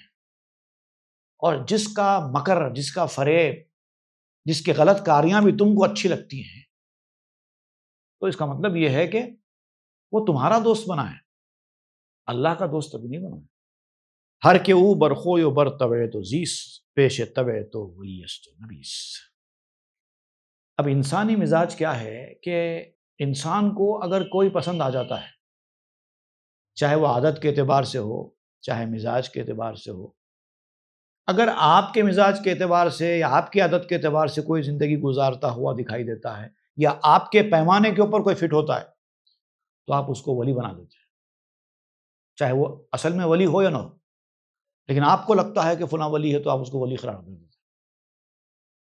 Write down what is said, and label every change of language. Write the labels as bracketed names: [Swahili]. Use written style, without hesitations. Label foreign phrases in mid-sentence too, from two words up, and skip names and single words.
[Urdu] اور جس کا مکر، جس کا فریب، جس کی غلط کاریاں بھی تم کو اچھی لگتی ہیں، تو اس کا مطلب یہ ہے کہ وہ تمہارا دوست بنا ہے، اللہ کا دوست ابھی نہیں بنا ہے۔ [Persian] ہر کے او برخو یو بر طبع تو زیس، پیش طبع تو ولیست و نبیس۔ [Urdu] اب انسانی مزاج کیا ہے کہ انسان کو اگر کوئی پسند آ جاتا ہے، چاہے وہ عادت کے اعتبار سے ہو، چاہے مزاج کے اعتبار سے ہو، اگر آپ کے مزاج کے اعتبار سے یا آپ کی عادت کے اعتبار سے کوئی زندگی گزارتا ہوا دکھائی دیتا ہے یا آپ کے پیمانے کے اوپر کوئی فٹ ہوتا ہے تو آپ اس کو ولی بنا دیتے ہیں، چاہے وہ اصل میں ولی ہو یا نہ ہو، لیکن آپ کو لگتا ہے کہ فلاں ولی ہے تو آپ اس کو ولی قرار دے دیتے ہیں۔